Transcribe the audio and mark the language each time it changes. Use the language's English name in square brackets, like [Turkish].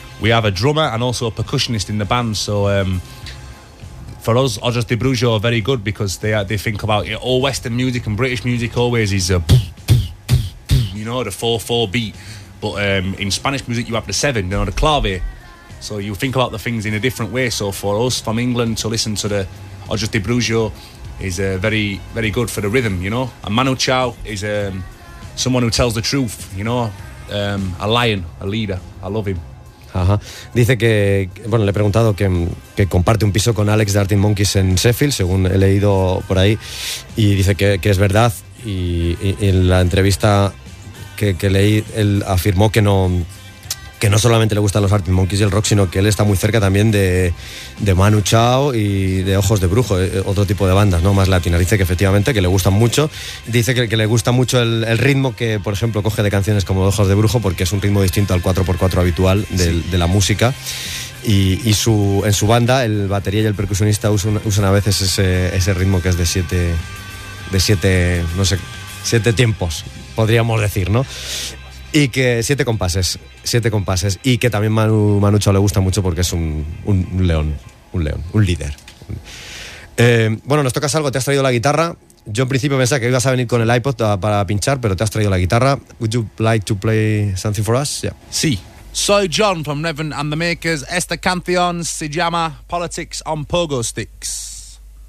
[English] we have a drummer and also a percussionist in the band, so for us, Ojos de Brujo are very good, because they think about, you know, all Western music and British music always is a, you know, the 4-4 beat, but in Spanish music you have the 7, you know, the clave, so you think about the things in a different way. So for us from England to listen to the Ojos de Brujo is very, very good for the rhythm, you know. And Manu Chao is someone who tells the truth, you know, a lion, a leader. I love him. Ajá. [Spanish] Dice que, bueno, le he preguntado que comparte un piso con Alex de Arctic Monkeys en Sheffield, según he leído por ahí, y dice que es verdad. Y en la entrevista que leí, él afirmó que no solamente le gustan los Arctic Monkeys y el rock, sino que él está muy cerca también de Manu Chao y de Ojos de Brujo, otro tipo de bandas, ¿no? Más latinas. Dice que efectivamente, que le gustan mucho. Dice que le gusta mucho el ritmo que, por ejemplo, coge de canciones como Ojos de Brujo, porque es un ritmo distinto al 4x4 habitual de la música. Y en su banda, el batería y el percusionista usan a veces ese ritmo que es de siete tiempos, podríamos decir, ¿no? Y que siete compases, y que también Manu Chao le gusta mucho, porque es un león, un líder. Bueno, nos tocas algo, te has traído la guitarra. Yo en principio pensaba que ibas a venir con el iPod para pinchar, pero te has traído la guitarra. [English] Would you like to play something for us? Yeah. [Spanish] Sí. Soy John from Reverend and the Makers. Esta canción se llama Politics on Pogo Sticks.